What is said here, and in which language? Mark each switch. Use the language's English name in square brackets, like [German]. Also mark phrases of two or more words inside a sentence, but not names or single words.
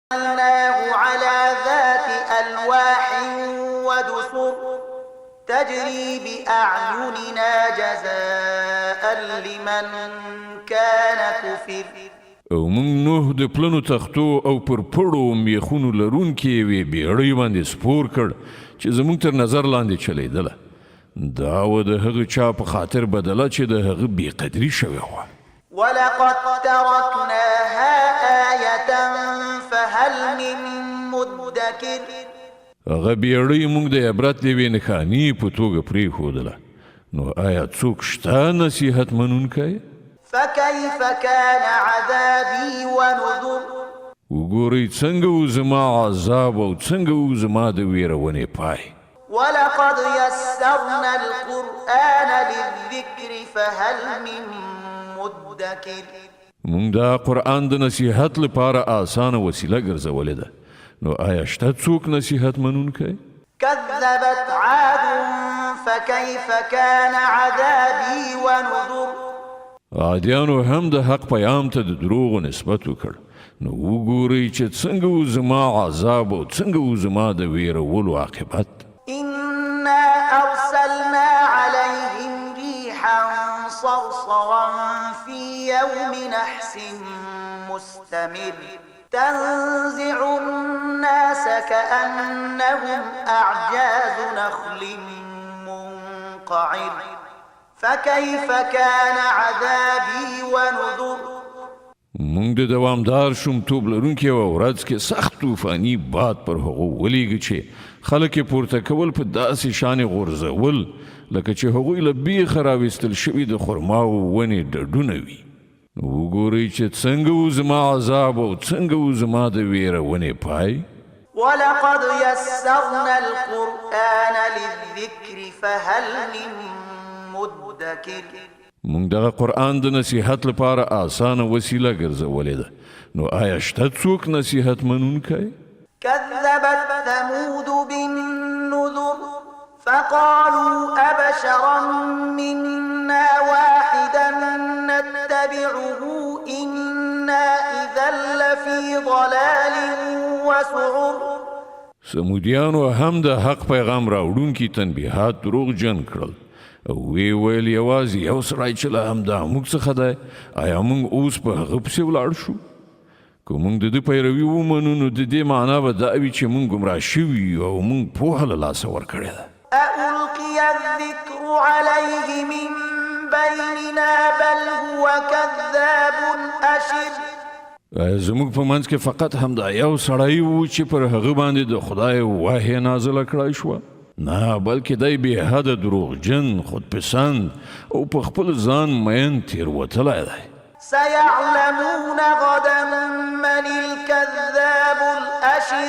[Arabic] جعلناه على ذات ألواح ودسر تجري بأعيننا جزاء لمن كان كفر. [Pashto] او مونږ نوح د پلنو تختو او پر پړو میخونو لرونکې یوې بیړۍ باندې سپور کړ چې زموږ تر نظر لاندې چلیدله. دا و د هغه چا په خاطر بدله چې د هغه بېقدري شوې وه. [Arabic] ولقد تركناها آية فهل من مدكر. [Pashto] هغه بیړۍ موږ د عبرت د یوې نښانې په توګه پرېښودله. نو آیا څوک شته نصیحت منونکی؟ [Arabic] فكيف كان عذابي ونذر. [Pashto] وګورئ څنګه و زما عذاب او څنګه و زما د ویرونې پای. [Arabic] ولقد يسرنا القرآن للذكر فهل من مدكر. [Pashto] مونږ دا قرآن د نصیحت لپاره آسانه وسیله ګرځولې ده. نو آیا شته څوک نصیحت منونکی؟ [Arabic] كذبت عاد فكيف كان عذابي ونذر. [Pashto] عادیانو هم د حق پیام ته د دروغو نسبت وکړ. نو وګورئ چې څنګه و زما عذاب او څنګه و زما د ویرولو عاقبت. [Arabic] إنا أرسلنا عليهم ريحا صرصرا في يوم نحس مستمر تنزع الناس كأنهم أعجاز نخل منقعر فكيف كان عذابي ونذر. [Pashto] مونږ د دوامدار شومتوب لرونکې یوه ورځ کې سخت طوفاني باد پر هغو ولیږه چې خلک یې پورته کول په داسې شانې غورځول لکه چې هغوی له بیخه راویستل شوي د خرماو ونې ډډونه وي. وګورئ چې څنګه و زما عذاب او څنګه و زما د ویرونې پای. [Arabic] ولقد يسرنا القرآن للذكر فهل من مدكر. [Pashto] مونږ دغه قرآن د نصیحت لپاره آسانه وسیله ګرځولې ده. نو آیا شته څوک نصیحت منونکی؟ [Arabic] كذبت ثمود بالنذر فقالوا أبشرا منا واحدا نتبعه إنا إذا لفي ضلال وسعر. [Pashto] سمودیانو هم د حق پیغام راوړونکي تنبیهات دروغجن کړل او وی ویل یوازې یو سړی چې له همدا موږ څخه دی. آیا موږ اوس په هغه پسې ولاړ شو؟ که موږ د ده پیروي ومنو نو د دې معنا به دا وي چې موږ ګمراه شوي او موږ پوهه له لاسه ورکړې ده. [Arabic] ألقي الذكر عليه من بيننا بل هو كذاب أشر. [Pashto] زموږ په منځ کې فقط همدا یو سړی و چې پر هغه باندې د خدای وحی نازله کړای شوه. نه بلکې دی بې حده دروغجن خودپسند او په خپل ځان مین تېروتلی دی. [Arabic] سيعلمون غدا من الكذاب الأشر.